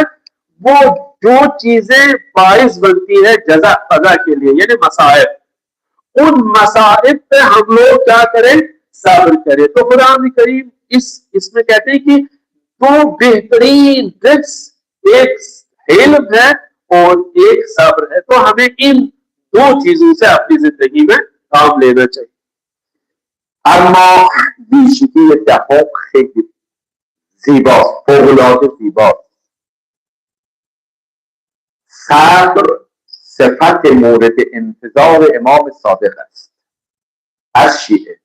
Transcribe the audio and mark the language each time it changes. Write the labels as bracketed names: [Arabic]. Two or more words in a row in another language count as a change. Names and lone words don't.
[Urdu] وہ جو چیزیں باعث بنتی ہے جزع فزع کے لیے یعنی مصائب، ان مصائب پہ ہم لوگ کیا کریں? صبر کریں. تو خدا کریم اس میں کہتے ہیں کہ دو بہترین ڈرنکس، ایک حلم ہے اور ایک صبر ہے. تو ہمیں ان دو چیزوں سے اپنی زندگی میں کام لینا چاہیے. [Persian] اما ویژگی دهم خیلی زیباست، فوق‌العاده زیباست. صبر صفت مورد انتظار امام صادق است از شیعه.